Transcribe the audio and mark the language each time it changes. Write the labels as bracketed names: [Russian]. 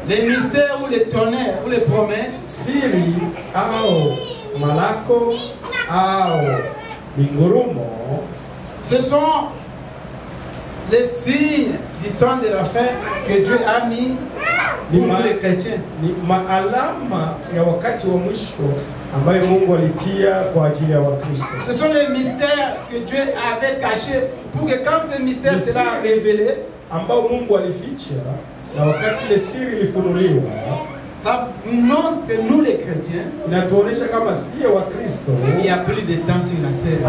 [French] Les mystères ou les tonnerres ou les promesses. [Swahili] Siri au malako au ngurumo. [French] Ce sont les signes du temps de la fin que Dieu a mis pour nous les chrétiens. [Swahili] Ni maalama ya wakati wa mwisho ambayo Mungu alitia kwa ajili ya Wakristo. [French] Ce sont les mystères que Dieu avait cachés pour que quand ce mystère sera révélé, [Swahili] ambao Mungu alificha na wakati ile siri ilifunuliwa, [French] ça nous montre que nous les chrétiens, [Swahili] inatuonesha kama sisi Wakristo, [French] il y a plus de temps sur la terre.